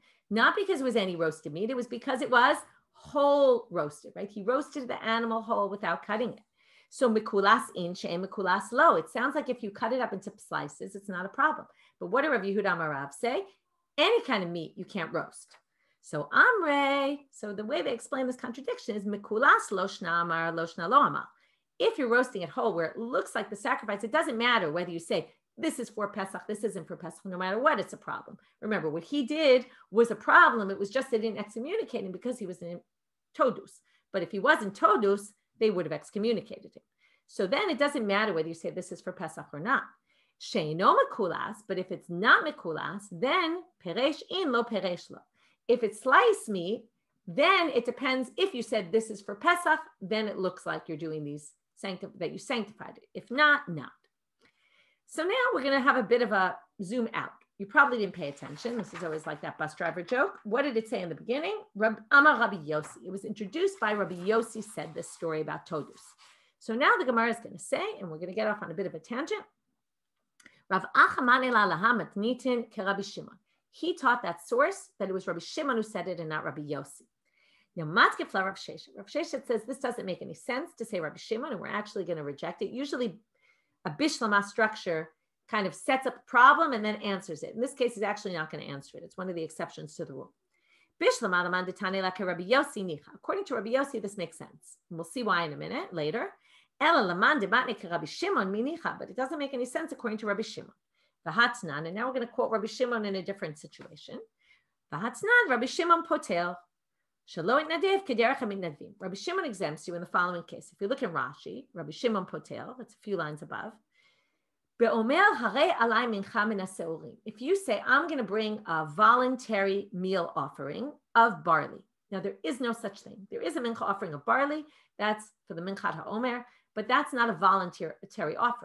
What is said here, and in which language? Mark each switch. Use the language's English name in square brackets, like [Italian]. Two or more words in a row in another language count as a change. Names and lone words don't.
[English] Not because it was any roasted meat, it was because it was whole roasted, right? He roasted the animal whole without cutting it. [Aramaic] So mikulas in, she'en mikulas lo. [English] It sounds like if you cut it up into slices, it's not a problem. But what did Rav Yehuda Amar Rav say? Any kind of meat you can't roast. So Amre, so the way they explain this contradiction is [Aramaic] mikulas lo shna amar lo shna lo amar. [English] If you're roasting it whole where it looks like the sacrifice, it doesn't matter whether you say this is for Pesach, this isn't for Pesach, no matter what, it's a problem. Remember, what he did was a problem. It was just they didn't excommunicate him because he was in Todus. But if he wasn't Todus, they would have excommunicated him. So then it doesn't matter whether you say this is for Pesach or not. [Aramaic] Sheino mekulas, [English] but if it's not [Aramaic] mekulas, then peresh in lo peresh lo. [English] If it's sliced meat, then it depends. If you said this is for Pesach, then it looks like you're doing these that you sanctified it. If not, not. So now we're going to have a bit of a zoom out. You probably didn't pay attention. This is always like that bus driver joke. What did it say in the beginning? [Aramaic] Amar Rabbi Yossi. [English] It was introduced by Rabbi Yossi said this story about Todus. So now the Gemara is going to say, and we're going to get off on a bit of a tangent. [Aramaic] Rav Achamane la laha matnitin ke Rabbi Shimon. [English] He taught that source that it was Rabbi Shimon who said it and not Rabbi Yossi. [Aramaic] Matkefla Rav Sheshet. [English] Rav Sheshet says this doesn't make any sense to say Rabbi Shimon, and we're actually going to reject it. Usually a bishlama structure kind of sets up a problem and then answers it. In this case, he's actually not going to answer it. It's one of the exceptions to the rule. According to Rabbi Yossi, this makes sense. And we'll see why in a minute later. But it doesn't make any sense according to Rabbi Shimon. And now we're going to quote Rabbi Shimon in a different situation. Rabbi Shimon potel. Rabbi Shimon exempts you in the following case. If you look in Rashi, Rabbi Shimon potel, that's a few lines above. If you say, I'm going to bring a voluntary meal offering of barley. Now, there is no such thing. There is a mincha offering of barley. That's for the [Hebrew] minchat ha'omer, [English] but that's not a voluntary offering.